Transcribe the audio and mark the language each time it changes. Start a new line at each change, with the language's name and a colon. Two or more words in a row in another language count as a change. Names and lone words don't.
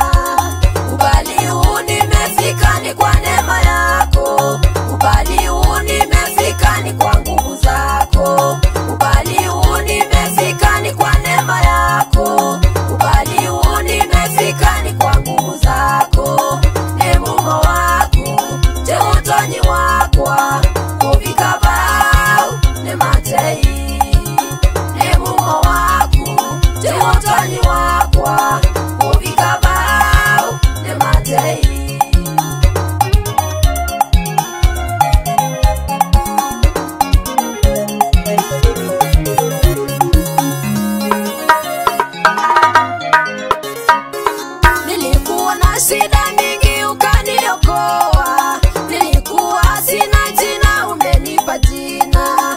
Swahili: Ubali huu nimefika ni kwa neema yako, ubali huu nimefika ni kwa nguvu zako, ubali huu nimefika ni kwa neema yako, ubali huu nimefika ni kwa nguvu zako.
Kamba: Ne mumo wako te utonyi wakwa kuvika bau ne matei. Ne mumo wako te utonyi wakwa kuvika bau ne matei.
Swahili: Shida mingi ukaniokoa, nilikuwa sina jina umenipa jina.